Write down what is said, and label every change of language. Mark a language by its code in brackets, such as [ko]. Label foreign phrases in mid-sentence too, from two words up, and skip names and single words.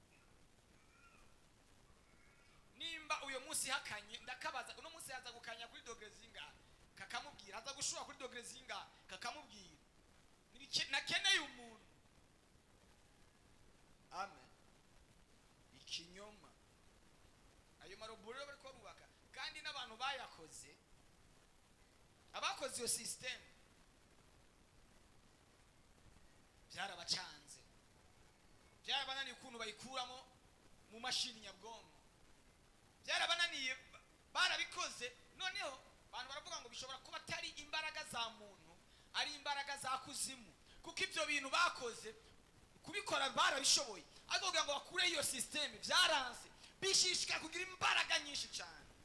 [rn] Nimba uyo munsi hakanye, ndakabaza uno munsi yaza gukanya kuri dogre zingahe kakamubwira, aza gushura kuri dogre zingahe kakamubwira. Nakeneye umuntu. Amen. Ikinyoma. Ayo marobo rero bariko bubaka kandi n'abantu bayakoze, abakoze iyo system byarabacanze, byarabananiye ukuntu bayikuramo mu mashini nyabwonko, byarabananiye, barabikoze. Noneho abantu baravuga ngo bishobora kuba atari imbaraga za muntu, ari imbaraga za kuzimu, kuko ibyo bintu bakoze kubikora barabishoboye, ariko kugira ngo bakure iyo system byaranse, bishishika kugira imbaraga nyinshi cyane.